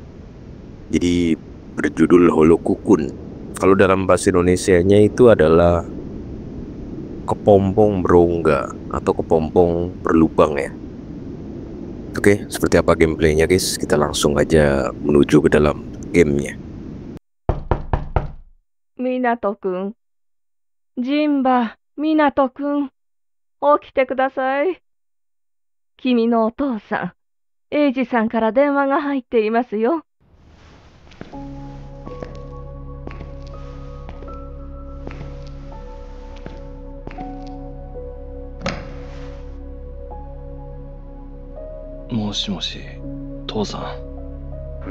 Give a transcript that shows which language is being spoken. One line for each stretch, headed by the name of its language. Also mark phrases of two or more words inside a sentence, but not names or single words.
Indonesian: Jadi berjudul Holokukun. Kalau dalam bahasa Indonesianya itu adalah kepompong berongga atau kepompong berlubang ya. Oke, seperti apa gameplaynya guys? Kita langsung aja menuju ke dalam gamenya.
Japanese: Minato-kun. Jinba, Minato-kun. 起きてください。君のお父さん、エイジさんから電話が入っていますよ。もしもし、父さん。